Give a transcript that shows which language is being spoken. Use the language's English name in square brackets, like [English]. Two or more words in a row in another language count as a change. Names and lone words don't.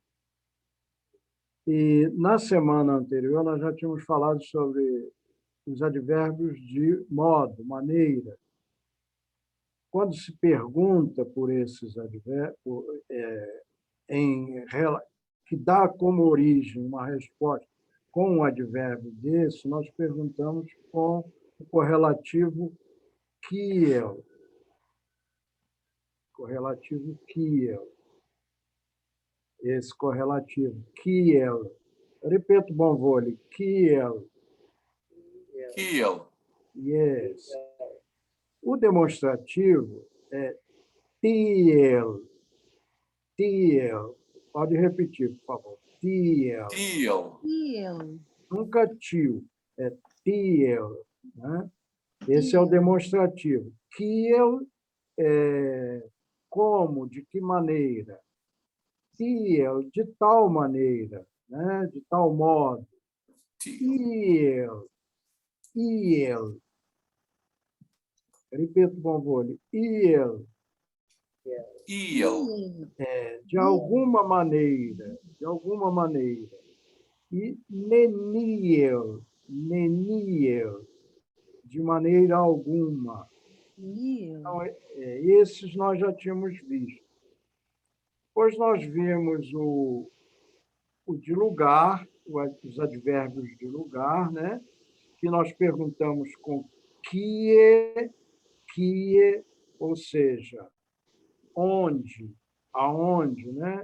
[Portuguese] E na semana anterior, nós já tínhamos falado sobre os advérbios de modo, maneira. Quando se pergunta por esses advérbios, que dá como origem uma resposta com um advérbio desse, nós perguntamos com o correlativo kiel. Correlativo kiel. Esse correlativo kiel. Repito, bom vôlei. Kiel. Kiel. Yes. O demonstrativo é tiel. Tiel. Pode repetir, por favor. Tiel. Tiel. Nunca tio. É tiel. Né? Esse é o demonstrativo. Kiel é como, de que maneira. Tiel, de tal maneira, né? De tal modo. Tiel. Iel. Repito, bom vôlei. Iel. Iel. De alguma maneira. De alguma maneira. E neniel. Neniel. De maneira alguma. Então, esses nós já tínhamos visto. Depois nós vimos o de lugar, os advérbios de lugar, né? Que nós perguntamos com que, ou seja, onde, aonde, né?